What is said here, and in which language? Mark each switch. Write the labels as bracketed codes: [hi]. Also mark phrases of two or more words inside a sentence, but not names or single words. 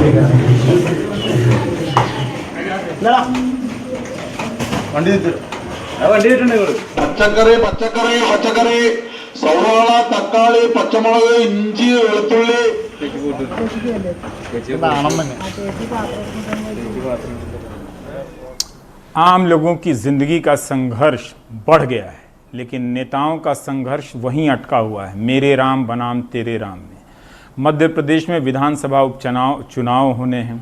[hi] पंडित [ml] പച്ചക്കറി സവാള തക്കാളി പച്ചമുളക് ഇഞ്ചി വെളുത്തുള്ളി [hi] आम लोगों की जिंदगी का संघर्ष बढ़ गया है, लेकिन नेताओं का संघर्ष वहीं अटका हुआ है, मेरे राम बनाम तेरे राम में। मध्य प्रदेश में विधानसभा चुनाव होने हैं।